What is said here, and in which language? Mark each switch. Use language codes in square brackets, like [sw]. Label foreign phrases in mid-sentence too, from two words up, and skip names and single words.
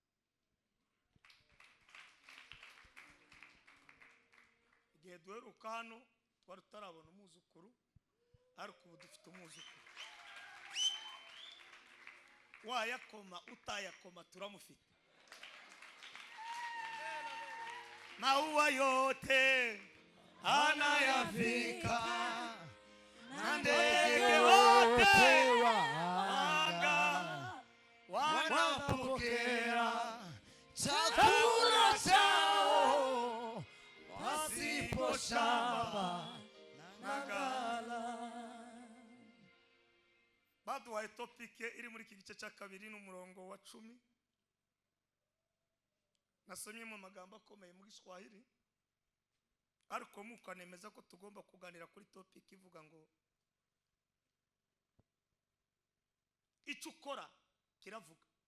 [rw] Igihe duheruka hano twari tutarabona umwuzukuru, ariko ubu dufite umwuzukuru. Wayakoma utayakoma turamufite. [sw] Maua yote anayafika na ndege wote wanga wanapokea chakula chao pasipo shamba na ghala. [rw] Baduhaye topike iri muri iki gice cya kabiri n'umurongo wa 10. Nasomye mu magambo akomeye mu Giswahili, ariko mukanemeza ko tugomba kuganira kuri topike ivuga ngo icyo ukora kiravuga.